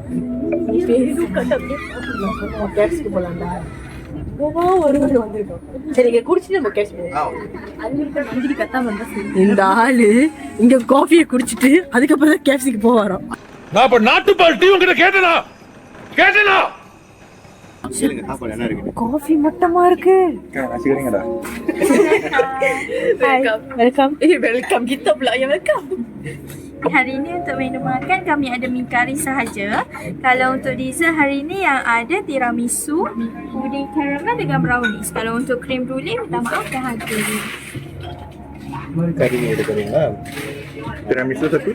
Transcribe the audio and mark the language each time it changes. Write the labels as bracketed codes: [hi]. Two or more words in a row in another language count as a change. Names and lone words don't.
[ta] இந்த ஆளு இங்க காஃபியை குடிச்சிட்டு அதுக்கப்புறம் தான் கேப்சிக்கு போவாராம். நான் இப்ப நாட்டுப்பால் டீ உங்ககிட்ட கேட்டேனா சொல்லுங்க சாப்பாடு என்ன இருக்கு? காஃபி மட்டமா இருக்கு. சரிங்கடா. [en] welcome welcome [ms] kita pula yang welcome. Hari ini untuk menu makan kami ada mi kari sahaja. Kalau untuk dessert hari ini yang ada tiramisu, puding caramel dengan brownies. Kalau untuk krim brulee minta maaf dah ada. [ta] கறி எடுக்கிறீங்களா? [ms] tiramisu satu